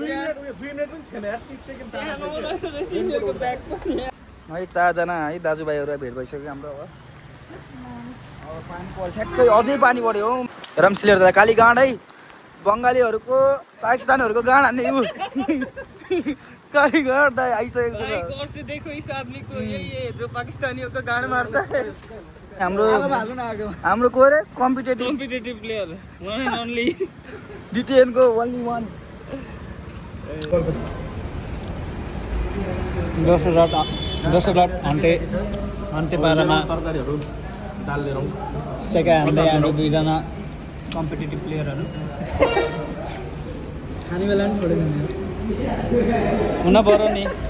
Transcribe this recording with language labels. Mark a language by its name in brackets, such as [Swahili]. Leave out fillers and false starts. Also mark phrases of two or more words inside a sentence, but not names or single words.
[Nepali] 4जना है दाजुभाइहरू भेट भइसक्यो हाम्रो अब पानी पर्यो ठ्याक्कै अझै पानी पर्यो हौ हेरौँ सिलियर दाइ काली गाँड है बङ्गालीहरूको पाकिस्तानीहरूको गाँड हान्ने उ काली गाँड दाइ आइसकेको छ [Hindi] देखो इस आदमी को ये जो पाकिस्तानियों का गाँड मारता है [Nepali] हाम्रो को रे कम्पिटेटिभ [English] player one and only डिटिएन को only one [Nepali] दोस्रो अन्त्य पारामा सेका हान्दै हाम्रो 2जना कम्पिटेटिभ प्लेयरहरू खाने बेला पनि छोडेन हुन पर्यो नि